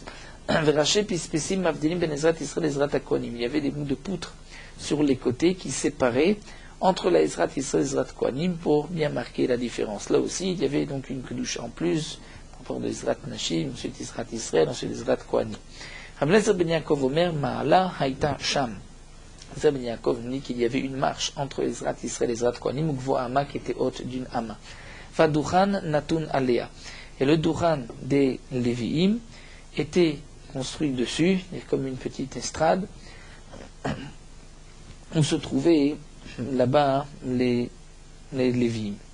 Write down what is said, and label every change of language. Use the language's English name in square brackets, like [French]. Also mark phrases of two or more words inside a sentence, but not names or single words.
[French] Il y avait des bouts de poutre sur les côtés qui séparaient entre la Ezrat Israël et la Ezrat Kohanim pour bien marquer la différence. Là aussi, il y avait donc une kedusha en plus, par rapport de Ezrat Nashim, ensuite Ezrat Israël, ensuite Ezrat Kohanim. [Hebrew] רבי אליעזר בן יעקב אומר, מעלה הייתה שם. [French] Eliezer ben Yaakov dit qu'il y avait une marche entre Ezrat Israël et Ezrat Kohanim, [Hebrew] וגבוה אמה [French] qui était haute d'une Ama. [Hebrew] ודוכן נתון עליה. [French] Et le Duchan des Lévi'im était construit dessus, comme une petite estrade, où se trouvaient là-bas les Lévi'im.